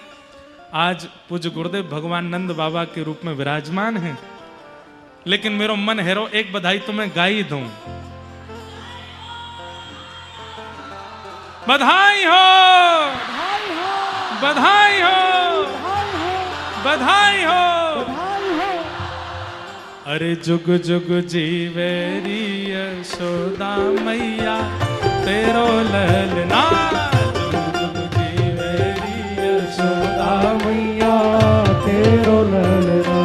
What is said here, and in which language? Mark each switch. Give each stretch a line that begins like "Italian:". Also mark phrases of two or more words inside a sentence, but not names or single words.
Hindi: आज पूज्य गुरुदेव भगवान नंद बाबा के रूप में विराजमान हैं, लेकिन मेरा मन है रो एक बधाई तो मैं गा ही दूं। बधाई हो, बधाई हो, बधाई हो।
Braj: अरे जुग जुग जीवेरी यशोदा मैया तेरो ललना, जुग जुग जीवेरी यशोदा मैया तेरो ललना।